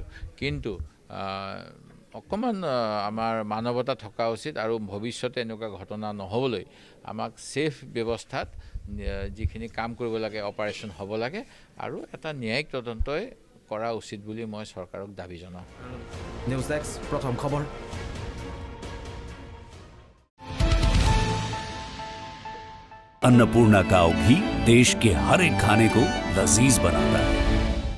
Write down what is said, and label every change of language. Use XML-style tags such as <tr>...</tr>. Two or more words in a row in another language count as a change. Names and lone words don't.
<as>কিন্তু অকণমান আমাৰ মানৱতা থকা উচিত আৰু ভৱিষ্যতে এনেকুৱা ঘটনা নহ'বলৈ আমাক ছেফ ব্যৱস্থাত যিখিনি কাম কৰিব লাগে, অপাৰেশ্যন হ'ব লাগে আৰু এটা ন্যায়িক তদন্তই কৰা উচিত বুলি মই চৰকাৰক দাবী জনাওঁ। নিউজ ডেস্ক, প্ৰথম খবৰ।</as> <hi>अन्नपूर्णा काव घी देश के हर एक खाने को लजीज बनाता है।</hi>